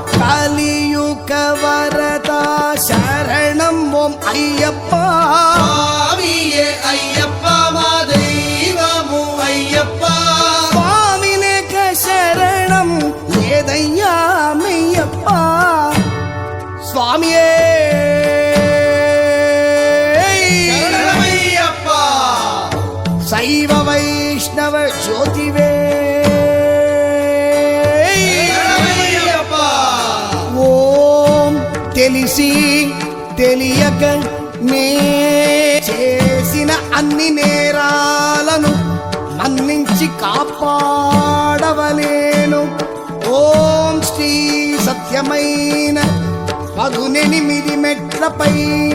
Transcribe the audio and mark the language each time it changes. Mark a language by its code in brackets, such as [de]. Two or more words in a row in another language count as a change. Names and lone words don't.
[te] కలియుగ వరద శరణం ఓం అయ్యప్ప స్వామియే అయ్యప్ప మా దైవము అయ్యప్ప. స్వామి లేక శరణం లేదయ్యా మెయ్యప్ప. [ta] சுவாமியே சரணமையப்பா. சைவ வைஷ்ணவ ஜோதிவே சரணமையப்பா. [te] ఓం తెలిసి తెలియక నే చేసిన అన్ని నేరాలను మన్నించి కాపాడవలేను. ఓం శ్రీ సత్యమైన 18 మెట్ల పైన